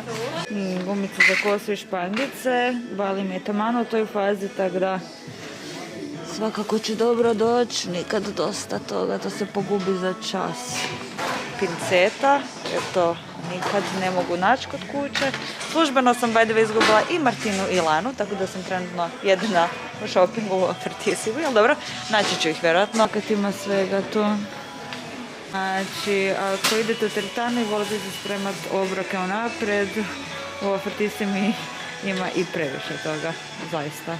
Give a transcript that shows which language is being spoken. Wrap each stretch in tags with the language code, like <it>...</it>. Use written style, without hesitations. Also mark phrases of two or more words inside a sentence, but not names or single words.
<hr>Gumice za kosu i špangice. Bali mi je taman u toj fazi, tako da svakako će dobro doći. Nikad dosta toga, to se pogubi za čas. Pinceta, jer to nikad ne mogu naći kod kuće. Službeno sam</hr> <en>by the way</en> <hr>izgubila i Martinu i Lanu, tako da sam trenutno jedina u shoppingu u Fertisivu, jel dobro? Naći ću ih vjerojatno kad ima svega tu. Znači, ako idete u teretanu i volite se spremati obroke unaprijed, u Fertisimi ima i previše toga, zaista.</hr>